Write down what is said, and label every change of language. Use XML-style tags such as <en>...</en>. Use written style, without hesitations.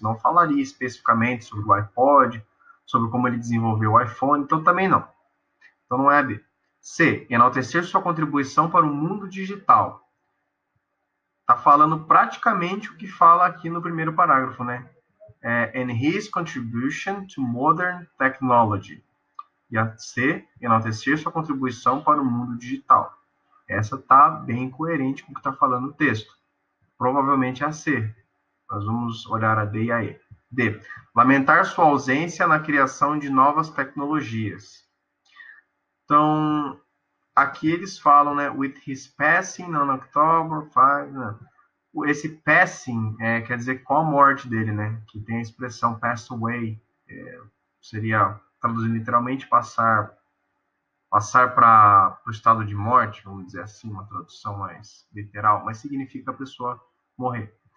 <pt>Não falaria especificamente sobre o iPod, sobre como ele desenvolveu o iPhone, então também não. Então não é a B. C. Enaltecer sua contribuição para o mundo digital. Está falando praticamente o que fala aqui no primeiro parágrafo, né?</pt> <en>And his contribution to modern technology.</en> <pt>E a C. Enaltecer sua contribuição para o mundo digital. Essa está bem coerente com o que está falando o texto. Provavelmente é a C. Nós vamos olhar a D e a E. D. Lamentar sua ausência na criação de novas tecnologias. Então, aqui eles falam, né?</pt> <en>With his passing on October 5...</en> <pt>Né? Esse passing quer dizer com a morte dele, né? Que tem a expressão pass away. Seria, traduzindo literalmente, passar para o estado de morte, vamos dizer assim, uma tradução mais literal, mas significa a pessoa morrer.</pt>